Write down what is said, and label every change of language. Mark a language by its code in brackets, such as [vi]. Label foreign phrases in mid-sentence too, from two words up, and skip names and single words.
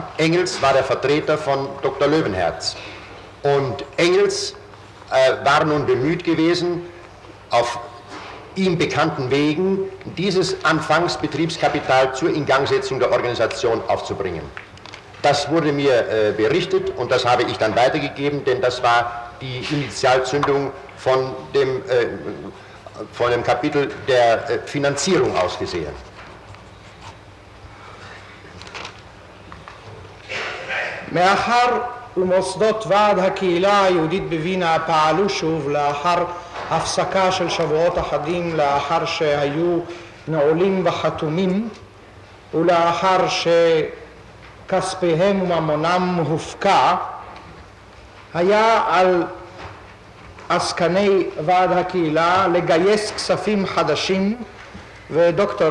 [de] Engels war der Vertreter von Dr. Löwenherz und Engels war nun bemüht gewesen, auf ihm bekannten Wegen dieses Anfangsbetriebskapital zur Ingangsetzung der Organisation aufzubringen. Das wurde mir berichtet und das habe ich dann weitergegeben, denn das war die Initialzündung von dem Kapitel der Finanzierung aus gesehen. [he] מאחר ומוסדות ועד הקהילה היהודית בווינה פעלו שוב לאחר הפסקה של שבועות אחדים לאחר שהיו נעולים וחתומים ולאחר שכספיהם וממונם הופקע, היה על עסקני ועד הקהילה לגייס כספים חדשים ודוקטור